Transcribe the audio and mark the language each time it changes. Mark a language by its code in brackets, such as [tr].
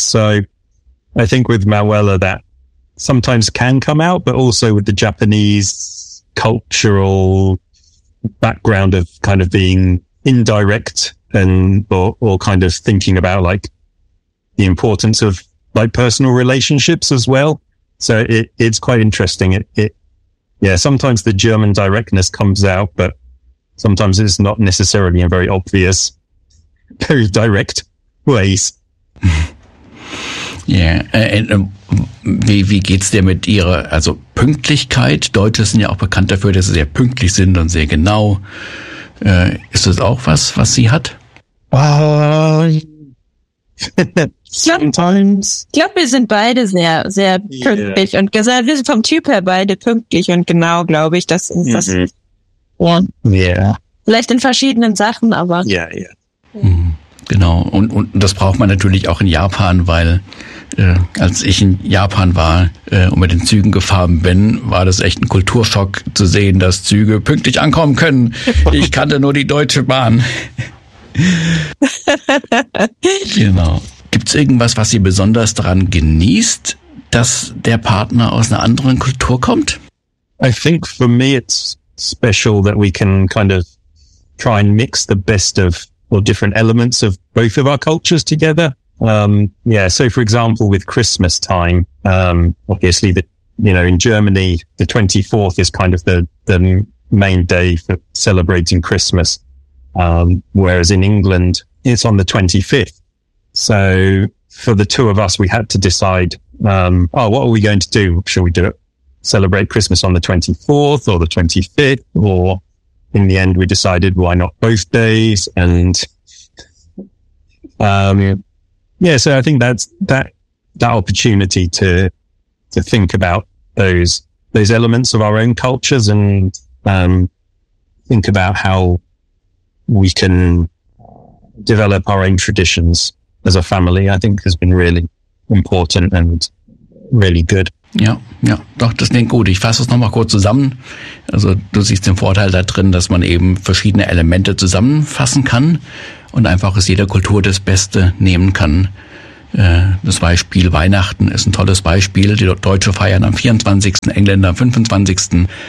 [en] So I think with Manuela, that sometimes can come out, but also with the Japanese cultural background of kind of being indirect and or kind of thinking about like the importance of like personal relationships as well. So it's quite interesting. Sometimes the German directness comes out, but sometimes it's not necessarily in very obvious, very direct ways. [de] Ja, wie geht's dir mit ihrer, also Pünktlichkeit? Deutsche sind ja auch bekannt dafür, dass sie sehr pünktlich sind und sehr genau. Ist das auch was sie hat? Ich glaube, wir sind beide sehr, sehr pünktlich und gesagt, wir sind vom Typ her beide pünktlich und genau, glaube ich. Das ist das. Vielleicht in verschiedenen Sachen, aber. Genau, und das braucht man natürlich auch in Japan, weil als ich in Japan war und mit den Zügen gefahren bin, war das echt ein Kulturschock zu sehen, dass Züge pünktlich ankommen können. Ich kannte nur die Deutsche Bahn. Genau. Gibt's irgendwas, was sie besonders daran genießt, dass der Partner aus einer anderen Kultur kommt? [en] I think for me it's special that we can kind of try and mix the best of or different elements of both of our cultures together. So for example, with Christmas time, obviously in Germany, the 24th is kind of the main day for celebrating Christmas. Whereas in England, it's on the 25th. So for the two of us, we had to decide, what are we going to do? Should we do it? Celebrate Christmas on the 24th or the 25th? Or in the end, we decided why not both days? And so I think that's that opportunity to think about those elements of our own cultures and think about how we can develop our own traditions as a family, I think has been really important and really good. [de] Ja, doch, das klingt gut. Ich fasse es nochmal kurz zusammen. Also du siehst den Vorteil da drin, dass man eben verschiedene Elemente zusammenfassen kann und einfach aus jeder Kultur das Beste nehmen kann. Das Beispiel Weihnachten ist ein tolles Beispiel. Die Deutschen feiern am 24., Engländer am 25.